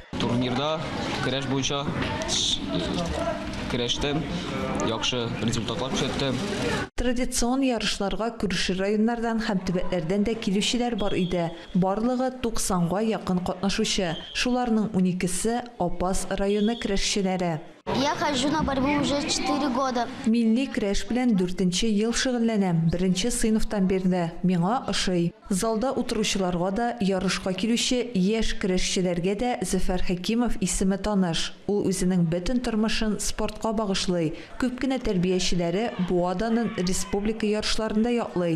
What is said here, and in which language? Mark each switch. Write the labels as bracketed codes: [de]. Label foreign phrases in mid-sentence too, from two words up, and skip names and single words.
[tt] Турнирда көрәш буенча көрәштем, яхшы результатлар күрсәттем. Традицион ярышларга күрше районнардан һәм төбәкләрдән дә килүчеләр бар иде. Барлыгы 90-га якын катнашучы. Шуларның 12-се Апас районы көрәшчеләре. [ru] Я хожу на борьбу уже 4 года. [tt] Милли көрәш белән 4-нче ел шөгыльләнәм. 1-нче сыйныфтан бирле. Миңа ошый. Залда утыручыларга да, ярышка килүче яшь көрәшчеләргә дә Зөфәр Хакимов исеме таныш. Ул үзенең бөтен тормышын спортка багышлый. Күп кенә тәрбиячеләре Буаданың республика ярышларында яклый.